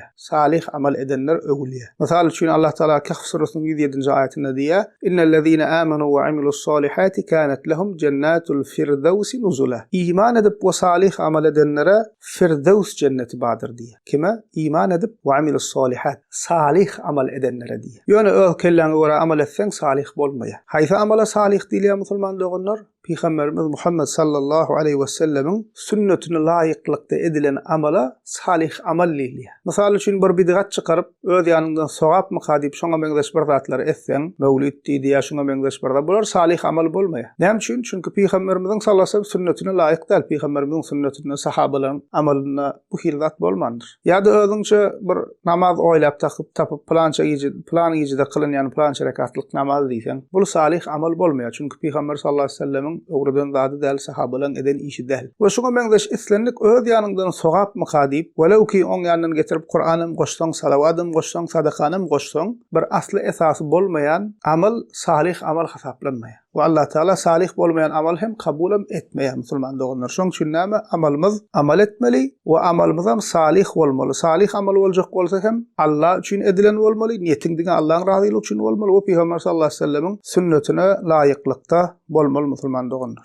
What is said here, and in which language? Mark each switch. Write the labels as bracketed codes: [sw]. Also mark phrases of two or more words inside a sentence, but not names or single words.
[tk] Salih amal edenler öwliýa. Mesal üçin Allah Taala Kahf surasının 107-nji aýatynda diýär: [ar] "إن الذين آمنوا وعملوا الصالحات كانت لهم جنات الفردوس نزلا." [tk] İman edip we salih amal edenlere Firdevs cenneti badyr diýär. Kime? İman edip we [ar] عملوا الصالحات, [tk] salih amal edenlere diýär. Ýöne öz kelläňe görä amal etseň salih bolmaýar. Haýsy amala salih diýilýär musulman doganlar? Peygamberimiz Muhammed [ar] صلى الله عليه وسلم [tk] sünnetine layıklıkta edilen amala salih amal diýilýär. Misal üçin bir bidgat çykaryp öz ýanyndan sowap mı hadip şoňa meňzeş bir zatlar etseň, mevlid diýýär şoňa meňzeş bir zat, bular salih amal bolmaýar. Näme üçin? Çünki Peygamberimiziň [ar] صلى الله عليه وسلم [tk] sünnetine laýyk däl. Peygamberimiziň sünnetine, sahabalaryň amalyna bu hil zat bolmandyr. Ýa-da özüňçe bir namaz oýlap tapyp plança ýyjyda kılynýan plança rekatlyk namaz diýsen, bu salih amal bolmaýar. Çünki Peygamber [ar] صلى الله عليه وسلم [tk] öwreden zady däl, sahabalaryň eden işi däl. We şoňa meňzeş islenlik öz ýanyndan sowap mı hadip, welawki oň ýanyna getirip Kur'anym goşsaň, salawadım goşsaň, sadakanym goşsaň, bir asly esasy bolmaýan amal salih amal hesaplanmaýar. Ve Allah Teala salih bolmayan amal hem kabul etmeýär musulman doganlar. Şoň üçin näme? Amalymyz amal etmeli we amalymyz hem salih bolmaly. Salih amal boljak bolsa hem Allah üçin edilen bolmaly, niýetiň diňe Allahyň razylygy üçin bolmaly we Peygamber [ar] صلى الله عليه وسلم [tk] sünnetine laýyklykda bolmaly musulman doganlar.